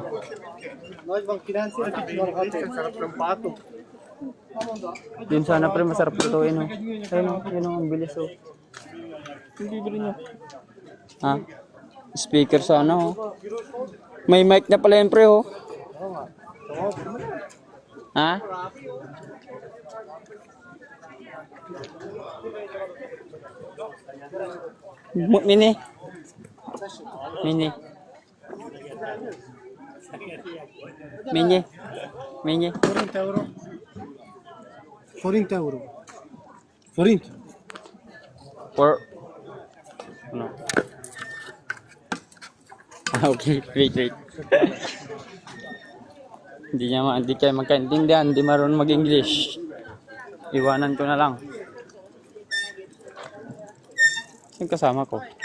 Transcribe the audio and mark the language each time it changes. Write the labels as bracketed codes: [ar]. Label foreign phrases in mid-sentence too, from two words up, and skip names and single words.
[tl] Noy, bang kinansi na ang sarap ng pato. Yun sana pre, masarap lutuin o. Ayun o. Yun o. Ang bilis o. Yung bibili nyo. Ha? Speaker sana o. May mic na pala yun pre o. Ha? Mini. Mini. Mini. Mini. 40 euro. 40 euro. 40. For ano? [en] Okay, wait. [tl] Hindi kayo magkaintindihan, hindi marunong mag-English. Iwanan ko na lang. Saan kasama ko?